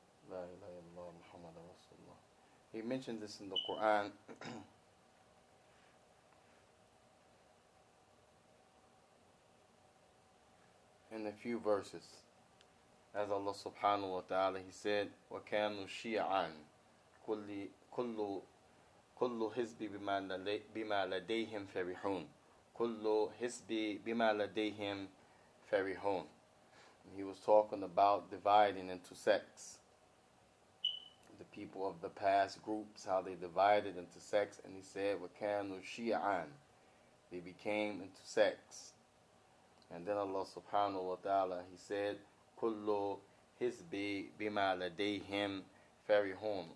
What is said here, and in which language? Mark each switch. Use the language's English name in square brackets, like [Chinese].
[Arabic] La ilaha illallah Muhammad Rasulullah. [English] He mentioned this in the Quran in a few verses. [Arabic] As Allah subhanahu wa ta'ala, [English] He said, [Arabic] وَكَانُوا شِيَعًا كُلُّ حِزْبِ بِمَا لَدَيْهِمْ فَرِحُونَ كُلُّ حِزْبِ بِمَا لَدَيْهِمْ فَرِحُونَ. [English] He was talking about dividing into sects. The people of the past groups, how they divided into sects, and he said, [Arabic] وَكَانُوا شِيَعًا. [English] They became into sects. And then Allah subhanahu wa ta'ala, He said, [Arabic] كُلُّ حِزْبِ بِمَا لَدَيْهِمْ فَرِحُونَ.